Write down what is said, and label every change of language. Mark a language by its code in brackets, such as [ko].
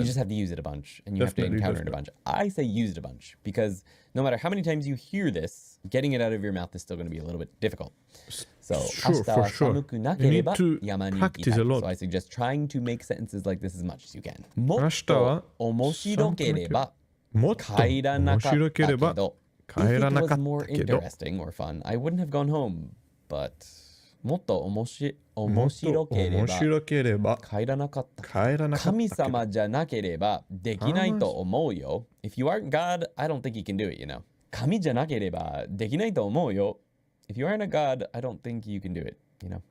[en] You just have to use it a bunch, and you have to encounter it a bunch. I say use it a bunch, because no matter how many times you hear this, getting it out of your mouth is still going to be a little bit difficult. So, Sure, for sure. You need to practice a lot. So I suggest trying to make sentences like this as much as you can. [ja] 明日は面白ければもっと帰らなかったけど、面白ければ帰らなかったけど。 [en] If it was more interesting or fun, I wouldn't have gone home. [ja] But もっと面白ければ帰らなかったけど。神様じゃなければできないと思うよ。 [en] If you aren't God, I don't think you can do it, you know. [ja] 神じゃなければできないと思うよ。 [en] If you aren't a god, I don't think you can do it, you know.